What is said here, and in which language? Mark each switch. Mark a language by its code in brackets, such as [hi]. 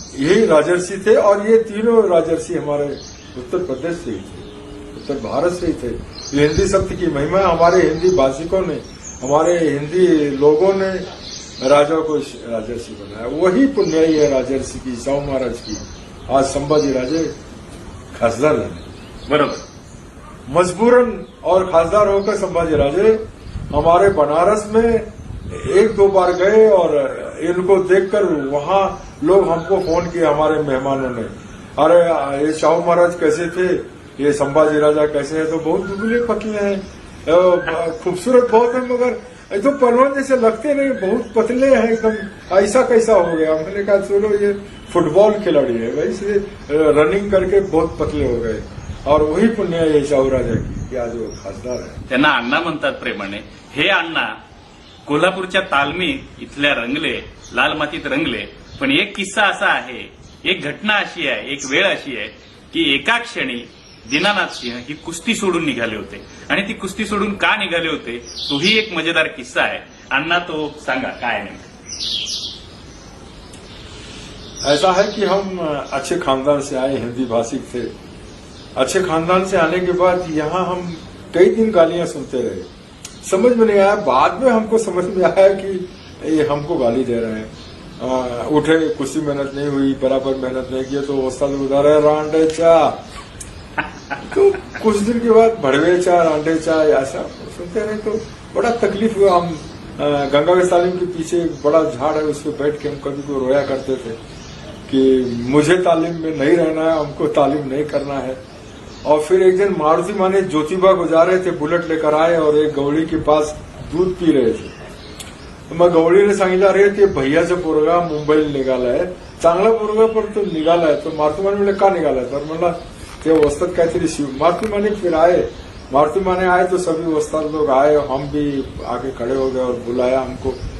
[hi] यही राजर्षि थे। और ये तीनों राजर्षि हमारे उत्तर प्रदेश से ही थे, उत्तर भारत से ही थे। ये हिंदी शब्द की महिमा हमारे हिंदी भाषिकों ने, हमारे हिंदी लोगों ने राजा को राजर्षि बनाया। वही पुण्याई है राजर्षि की, शाहू महाराज की। आज संभाजी राजे खासदार बने, [mr] बरोबर, [hi] मजबूरन, और खासदार होकर संभाजी राजे हमारे बनारस में 1-2 बार गए, और इनको देखकर वहां लोग हमको फोन किए, हमारे मेहमानों ने, अरे ये शाहू महाराज कैसे थे, ये संभाजी राजा कैसे है। तो बहुत दुबले पतले हैं, खूबसूरत बहुत है, मगर तो पहलवान जैसे लगते नहीं, बहुत पतले हैं एकदम, ऐसा कैसा हो गया। मैंने कहा चलो ये फुटबॉल खिलाड़ी है, वैसे रनिंग करके बहुत पतले हो गए। और वही पुण्य है शाहू राजा की, आज वो खासदार है। [mr] त्यांना अण्णा म्हणतात प्रेमाने। हे अण्णा कोल्हापूरच्या तालमीत इथल्या रंगले, लाल मातीत रंगले। पण एक किस्सा असा आहे, एक घटना अशी आहे, एक वेळ अशी आहे की एका क्षणी दीनानाथ सिंह ही कुस्ती सोडून निघाले होते, आणि ती कुस्ती सोडून का निघाले होते तोही एक मजेदार किस्सा आहे। अण्णा तो सांगा काय नेमकं। [hi] ऐसा है कि हम अच्छे खानदान से आए, हिंदी भाषिक थे। अच्छे खानदान से आने के बाद यहाँ हम कई दिन गालियां सुनते रहे, समझ में नहीं आया। बाद में हमको समझ में आया कि ये हमको गाली दे रहे हैं। उठे, कुछ मेहनत नहीं हुई, बराबर मेहनत नहीं की तो उस्ताद उधर है रांडे चा, तो कुछ दिन के बाद भड़वे चा, रांडे चा, ऐसा सुनते रहे तो बड़ा तकलीफ हुआ। हम गंगावेश तालीम के पीछे एक बड़ा झाड़ है, उस पर बैठ के हम कभी को रोया करते थे कि मुझे तालीम में नहीं रहना है, हमको तालीम नहीं करना है। और फिर एक दिन मारुति माने ज्योतिबा को जा रहे थे, बुलेट लेकर आए और एक गवळी के पास दूध पी रहे थे। [mr] तो मग गवळीने सांगितलं, अरे ते भैयाचं पोरगा मुंबईला निघालाय, चांगला पोरगा पण तो निघालाय। तो मारुति माने म्हणले का निघालाय, तर म्हणला ते वस्ताद काहीतरी शिव। [hi] मारुति माने फिर आए, मारुति माने आए तो सभी वस्ताद लोग आए, हम भी आके खड़े हो गए और बुलाया हमको।